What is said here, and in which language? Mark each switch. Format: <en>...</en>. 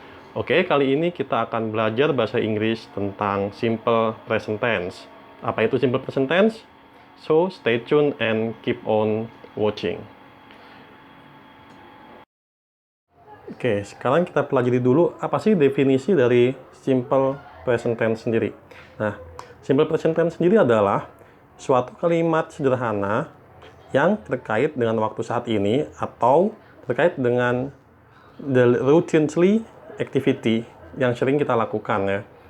<id>Oke, kali ini kita akan belajar bahasa Inggris tentang simple present tense. Apa itu simple present tense?</id> <en>So, stay tuned and keep on watching.</en> <id>Oke, sekarang kita pelajari dulu apa sih definisi dari simple present tense sendiri. Nah, simple present tense sendiri adalah suatu kalimat sederhana yang terkait dengan waktu saat ini atau terkait dengan</id> <en>the routinely activity</en> <id>yang sering kita lakukan ya.</id>